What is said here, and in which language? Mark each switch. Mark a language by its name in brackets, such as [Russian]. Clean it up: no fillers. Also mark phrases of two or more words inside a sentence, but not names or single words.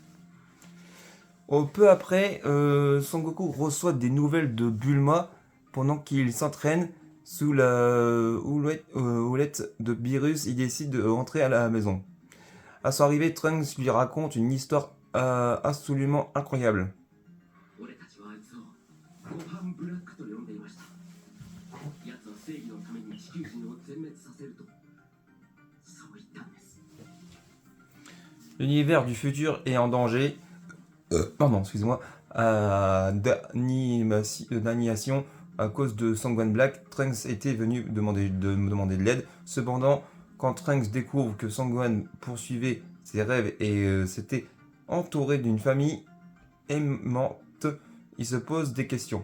[French] Peu après, Son Goku reçoit des nouvelles de Bulma pendant qu'il s'entraîne sous la houlette de Beerus. Il décide de rentrer à la maison. À son arrivée, Trunks lui raconte une histoire absolument incroyable. [Japanese] 俺たちはあいつをご飯ブラックと呼んでいました。奴は正義のために地球人を全滅させるとそう言ったんです。 [French] L'univers du futur est en danger. Pardon, excusez-moi. D'annihilation à cause de Sangwan Black. Trunks était venu me demander de l'aide. Cependant, quand Trunks découvre que Sangwan poursuivait ses rêves et s'était entouré d'une famille aimante, il se pose des questions.